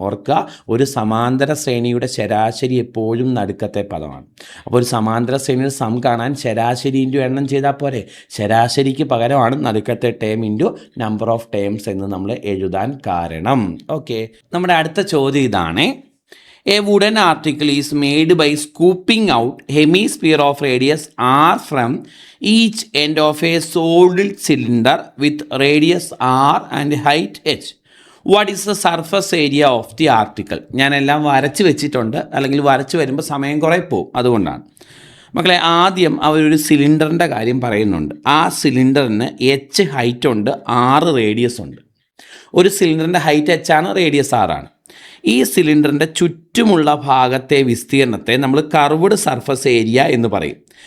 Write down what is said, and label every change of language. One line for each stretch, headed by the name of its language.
Malayalam: ഓർക്കുക, ഒരു സമാന്തര ശ്രേണിയുടെ ശരാശരി എപ്പോഴും നടുക്കത്തെ പദമാണ്. അപ്പോൾ ഒരു സമാന്തര ശ്രേണിയുടെ സം കാണാൻ ശരാശരി ഇൻറ്റു എണ്ണം ചെയ്താൽ പോരെ. ശരാശരിക്ക് പകരമാണ് നടുക്കത്തെ term into number of terms എന്ന് നമ്മൾ എഴുതാൻ കാരണം. ഓക്കെ, നമ്മുടെ അടുത്ത ചോദ്യം ഇതാണ്.
English: A wooden article is made by scooping out hemisphere of radius r from each end of a solid cylinder with radius r and height h. What is the surface area of the article?
Malayalam: ഞാനെല്ലാം വരച്ച് വെച്ചിട്ടുണ്ട്, അല്ലെങ്കിൽ വരച്ച് വരുമ്പോൾ സമയം കുറേ പോകും, അതുകൊണ്ടാണ്. മക്കളെ, ആദ്യം അവരൊരു സിലിണ്ടറിൻ്റെ കാര്യം പറയുന്നുണ്ട്. ആ സിലിണ്ടറിന് h ഹൈറ്റ് ഉണ്ട്, 6 റേഡിയസ് ഉണ്ട്. ഒരു സിലിണ്ടറിൻ്റെ ഹൈറ്റ് h ആണ്, റേഡിയസ് 6 ആണ്. ഈ സിലിണ്ടറിൻ്റെ ചുറ്റുമുള്ള ഭാഗത്തെ വിസ്തീർണത്തെ നമ്മൾ കർവ്ഡ് സർഫസ് ഏരിയ എന്ന് പറയും.